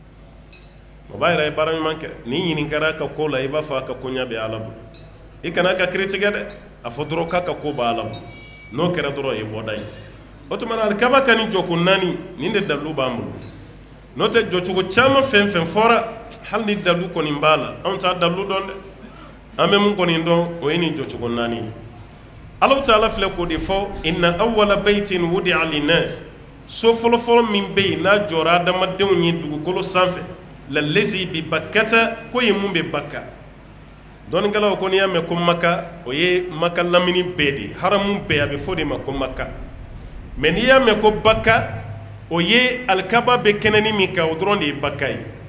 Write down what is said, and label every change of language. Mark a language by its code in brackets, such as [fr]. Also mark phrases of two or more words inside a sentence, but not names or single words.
[bm] o b'a yɛrɛ ye baara ɲuman kɛ ni ɲininkara ka ko la i b'a fɔ a ka koɲa bɛ Ala bolo i kana ka kiri tigɛ dɛ a fɔ dɔrɔn k'a ka ko bɛ Ala bolo n'o kɛra dɔrɔn o ye bɔda ye o tuma na alikaba ka nin jɔko naani nin de dalilu b'an bolo n'o tɛ jɔcogo caman fɛn fɛn fɔra hali ni dalilu kɔni b'a la anw t'a dalilu dɔn dɛ an bɛ mun kɔni dɔn o ye nin jɔcogo naani ye Alahu Taala filɛ k'o de fɔ [ar] إن أول بيت وضع للناس [bm] so fɔlɔfɔlɔ min bɛ yen n'a jɔra adamadenw ye dugukolo sanfɛ [ar] للذي ببكة [bm] ko ye mun bɛ Bakka dɔnnikɛlaw ko n'i y'a mɛn ko Maka o ye Maka lamini bɛɛ de ye haramu bɛɛ a bɛ fɔ de ma ko Maka mais n'i y'a mɛn ko Bakka o ye alikaba bɛ kɛnɛni min kan o dɔrɔn de ye Bakka ye